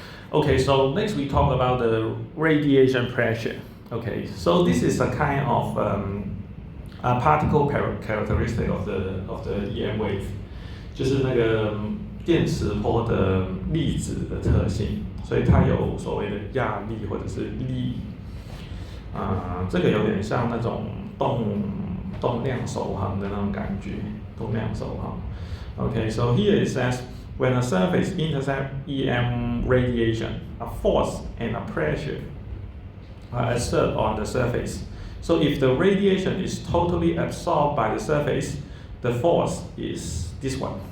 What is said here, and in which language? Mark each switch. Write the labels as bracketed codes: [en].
[en] Okay, so next we talk about the radiation pressure. Okay, so this is a kind of particle characteristic of the EM wave， [zh] 就是那个电磁波的粒子的特性，所以它有所谓的压力或者是力，这个有点像那种动量守恒的那种感觉，动量守恒。 [en] Okay, so here it says, when a surface intercepts EM radiation, a force and a pressure are exerted on the surface. So if the radiation is totally absorbed by the surface, the force is this one.